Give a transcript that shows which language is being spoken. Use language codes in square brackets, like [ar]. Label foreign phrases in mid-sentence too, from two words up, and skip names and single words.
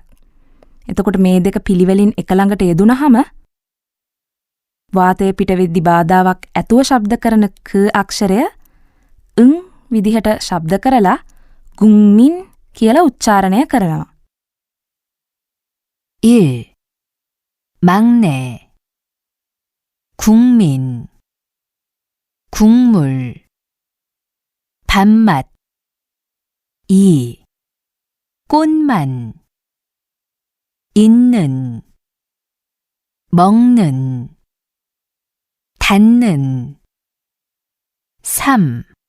[si] එතකොට මේ දෙක පිළිවෙලින් එක ළඟට යෙදුනහම වාතය පිට වෙද්දී බාධාවක් ඇතුව ශබ්ද කරන ක අක්ෂරය ං විදිහට ශබ්ද කරලා ගුම්මින් කියලා උච්චාරණය කරනවා. 1. [ko] 막내 국민 국물 밥맛 2. 꽃만 있는 먹는 닿는 3.